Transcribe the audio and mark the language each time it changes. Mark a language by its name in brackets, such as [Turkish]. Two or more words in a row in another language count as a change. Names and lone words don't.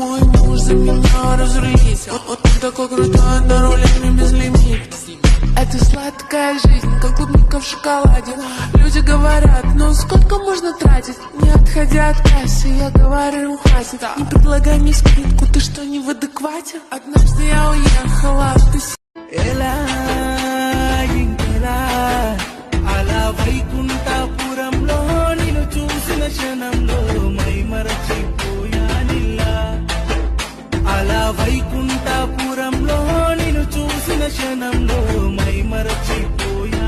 [Russian] мой муж за меня разрулись. Он такой крутой, на руле мне без лимит. Это сладкая жизнь, как клубника в шоколаде. Люди говорят, ну сколько можно тратить? Не отходя от кассы, я говорю, хватит. Не предлагай мне скидку, ты что, не в адеквате? Однажды я уехала, ты [Telugu] ఎలా ఇంకెలా అలా వైకుంఠపురంలో నిన్ను చూసిన క్షణంలో మై మరచిపోయానిలా అలా వైకుంఠపురంలో నిన్ను చూసిన క్షణంలో మై మరచిపోయా